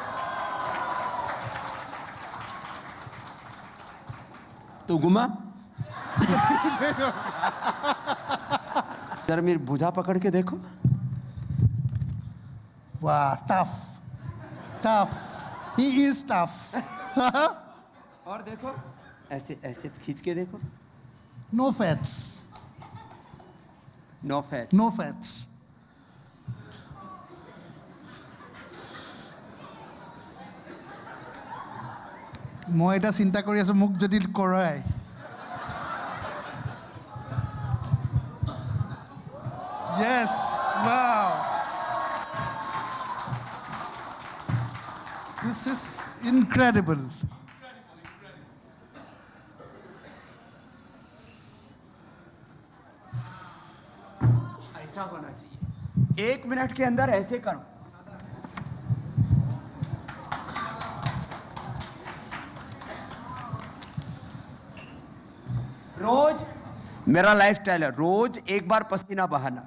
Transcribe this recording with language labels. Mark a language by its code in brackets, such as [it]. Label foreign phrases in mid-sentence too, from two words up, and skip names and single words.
[hi] तो घुमा जरा मेरी भुजा पकड़ के देखो। वाह, [en] tough he is tough. [hi] और देखो, ऐसे ऐसे खींच के देखो। [en] no fats. [as] মই এটা চিন্তা কৰি আছো, মোক যদি কৰায়। [en] Yes, wow. This is incredible. [hi] ऐसा होना चाहिए। 1 मिनट के अंदर ऐसे करो। रोज मेरा लाइफस्टाइल है, रोज एक बार पसीना बहाना।